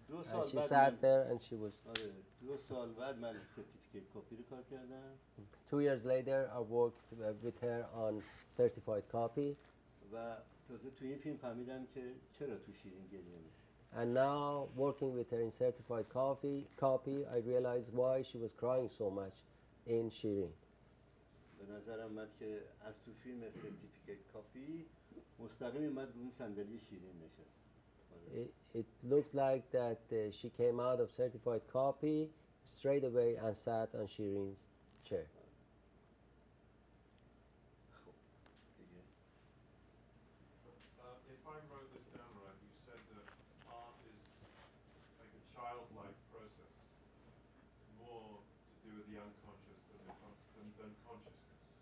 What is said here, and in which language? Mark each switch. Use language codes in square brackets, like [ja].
[en] And she sat there and she was. [fa] 2 سال بعد من سرتیفیکیت کپی رو کار کردم. [en] 2 years later, I worked with her on certified copy. [fa] و تازه تو این فیلم فهمیدم که چرا تو شیرین گریه می‌کنه. [en] And now, working with her in certified copy, I realized why she was crying so much in Shirin. [fa] به نظرم اومد که از تو فیلم سرتیفیکیت کپی مستقیم اومد رو اون صندلی شیرین نشست. [en] It looked like that she came out of certified copy straight away and sat on Shirin's chair. [fa] خب دیگه. [en] If I wrote this down right, you said that art is like a childlike process, more to do with the unconscious than consciousness.